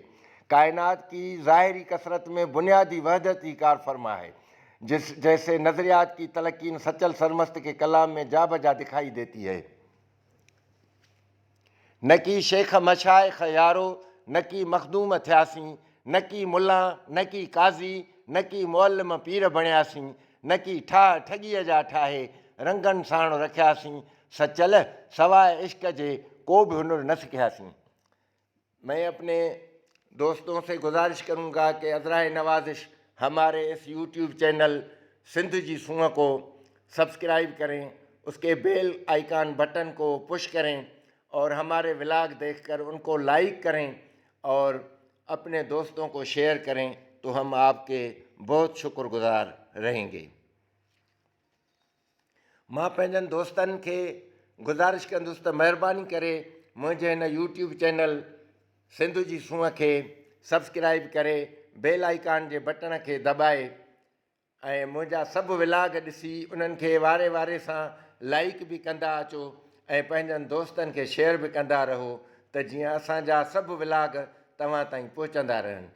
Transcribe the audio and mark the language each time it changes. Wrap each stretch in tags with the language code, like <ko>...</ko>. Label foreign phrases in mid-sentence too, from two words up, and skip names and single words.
<ur>کائنات کی ظاہری کثرت میں بنیادی وحدت ہی کار فرما ہے، جیسے نظریات کی تلقین سچل سرمست کے کلام میں جا بجا دکھائی دیتی ہے۔</ur> <sd>نہ کی شیخ مشائخ یارو، نہ کی مخدوم تھیاسیں، نہ کی ملا نہ کی قاضی، نہ کی معلم پیر بنیاسیں، نہ کی ٹھگیء جا ٹھاہے رنگن ساण رکھیاسیں، سچل سوائے عشق جے کو بھی ہنر نہ سکھیاسیں۔</sd> <ur>میں اپنے دوستوں سے گزارش کروں گا کہ عذرائے نوازش ہمارے اس یوٹیوب چینل سندھ جی سونہں کو سبسکرائب کریں، اس کے بیل آئیکن بٹن کو پش کریں اور ہمارے ولاگ دیکھ کر ان کو لائک کریں اور اپنے دوستوں کو شیئر کریں تو ہم آپ کے بہت شکر گزار رہیں گے۔</ur> <sd>मां पंहिंजनि दोस्तनि खे गुज़ारिश कंदुसि त महिरबानी करे मुंहिंजे हिन यूट्यूब चैनल सिंध जी सूंहं खे सब्सक्राइब करे बेल आइकन जे बटन खे दॿाए ऐं मुंहिंजा सभु विलाग ॾिसी उन्हनि खे वारे वारे सां लाइक भी कंदा अचो ऐं पंहिंजनि दोस्तनि खे शेयर बि कंदा रहो त जीअं असांजा सभु व्लॉग तव्हां ताईं पहुचंदा रहनि।</sd>